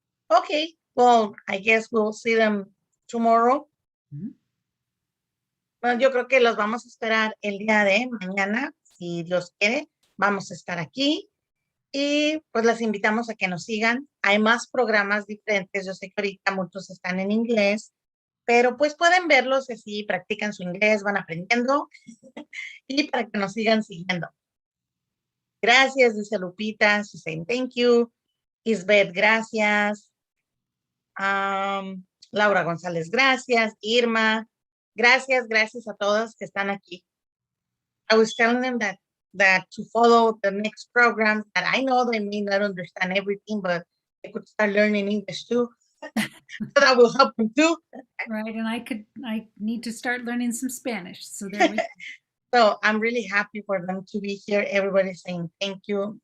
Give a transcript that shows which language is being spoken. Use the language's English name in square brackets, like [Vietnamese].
[English] Okay, well, I guess we'll see them tomorrow. Mhm. [Spanish] Bueno, yo creo que los vamos a esperar el día de mañana, si Dios quiere, vamos a estar aquí y pues les invitamos a que nos sigan. Hay más programas diferentes, yo sé que ahorita muchos están en inglés, pero pues pueden verlos así, practican su inglés, van aprendiendo y para que nos sigan siguiendo. Gracias, dice [English] Lupita, she's saying thank you. [Spanish] Isbeth, gracias. Laura González, gracias. Irma, gracias a todos que están aquí. [English] I was telling them that to follow the next program, that I know they may not understand everything, but they could start learning English too. So that will help them too. Right. And I need to start learning some Spanish. So there we go. So I'm really happy for them to be here. Everybody's saying thank you.